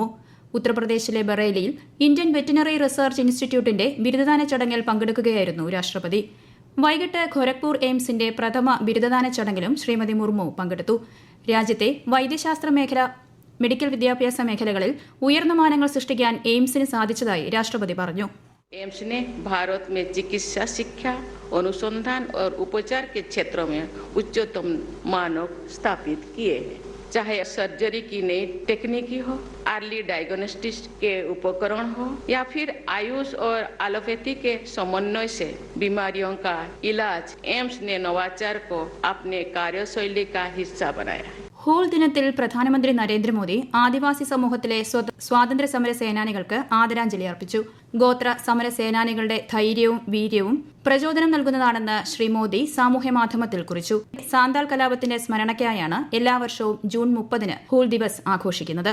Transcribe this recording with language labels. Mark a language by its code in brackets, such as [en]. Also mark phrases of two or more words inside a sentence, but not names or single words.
[ml] ഉത്തർപ്രദേശിലെ ബറേലിയിൽ ഇന്ത്യൻ വെറ്റിനറി റിസർച്ച് ഇൻസ്റ്റിറ്റ്യൂട്ടിന്റെ ബിരുദദാന ചടങ്ങിൽ പങ്കെടുക്കുകയായിരുന്നു രാഷ്ട്രപതി. വൈകിട്ട് ഖൊരഗ്പൂർ എയിംസിന്റെ പ്രഥമ ബിരുദദാന ചടങ്ങിലും ശ്രീമതി മുർമു പങ്കെടുത്തു. രാജ്യത്തെ വൈദ്യശാസ്ത്ര മേഖല, മെഡിക്കൽ വിദ്യാഭ്യാസ മേഖലകളിൽ ഉയർന്ന മാനങ്ങൾ സൃഷ്ടിക്കാൻ എയിംസിന് സാധിച്ചതായി രാഷ്ട്രപതി പറഞ്ഞു. [hi] एम्स ने भारत में चिकित्सा शिक्षा, अनुसंधान और उपचार के क्षेत्रों में उच्चतम मानक स्थापित किए हैं. चाहे सर्जरी की नई टेक्निकी हो, [en] early diagnostics [hi] के उपकरण हो या फिर आयुष और एलोपैथी के समन्वय से बीमारियों का इलाज, एम्स ने नवाचार को अपने कार्यशैली का हिस्सा बनाया. [ml] ഹൂൾ ദിനത്തിൽ പ്രധാനമന്ത്രി നരേന്ദ്രമോദി ആദിവാസി സമൂഹത്തിലെ സ്വാതന്ത്ര്യ സമര സേനാനികൾക്ക് ആദരാഞ്ജലി അർപ്പിച്ചു. ഗോത്ര സമര സേനാനികളുടെ ധൈര്യവും വീര്യവും പ്രചോദനം നൽകുന്നതാണെന്ന് ശ്രീ മോദി സാമൂഹ്യമാധ്യമത്തിൽ കുറിച്ചു. സാന്താൾ കലാപത്തിന്റെ സ്മരണയ്ക്കായാണ് എല്ലാ വർഷവും ജൂൺ 30-ന് ഹൂൾ ദിവസ് ആഘോഷിക്കുന്നത്.